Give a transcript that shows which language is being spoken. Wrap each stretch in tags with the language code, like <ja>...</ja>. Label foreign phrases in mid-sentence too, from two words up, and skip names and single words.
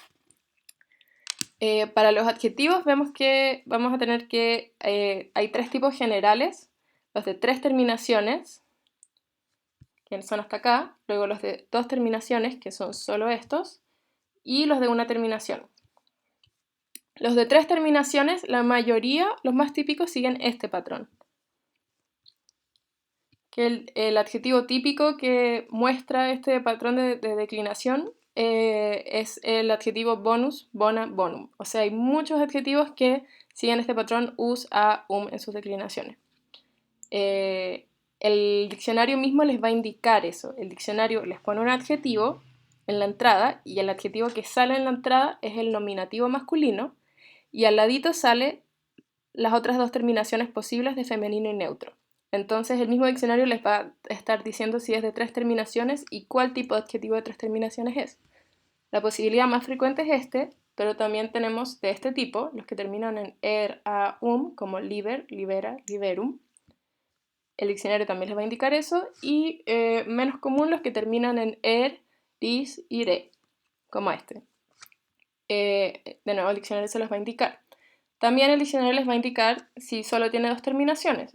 <es>Para los adjetivos vemos que vamos a tener que hay 3 tipos generales, los de 3 terminaciones, que son hasta acá, luego los de 2 terminaciones, que son solo estos, y los de 1 terminación. Los de 3 terminaciones, la mayoría, los más típicos, siguen este patrón. Que el adjetivo típico que muestra este patrón de declinación es el adjetivo</es> <la>bonus, bona, bonum.</la> <es>O sea, hay muchos adjetivos que siguen este patrón us, a, en sus declinaciones. El diccionario mismo les va a indicar eso. El diccionario les pone un adjetivo en la entrada y el adjetivo que sale en la entrada es el nominativo masculino y al ladito sale las otras dos terminaciones posibles de femenino y neutro. Entonces el mismo diccionario les va a estar diciendo si es de 3 terminaciones y cuál tipo de adjetivo de 3 terminaciones es. La posibilidad más frecuente es este, pero también tenemos de este tipo, los que terminan en a, como</es> <la>liber, libera, liberum.</la> <es>El diccionario también les va a indicar eso, y menos común los que terminan en dis, ire, como este. De nuevo el diccionario se los va a indicar. También el diccionario les va a indicar si solo tiene 2 terminaciones.</es>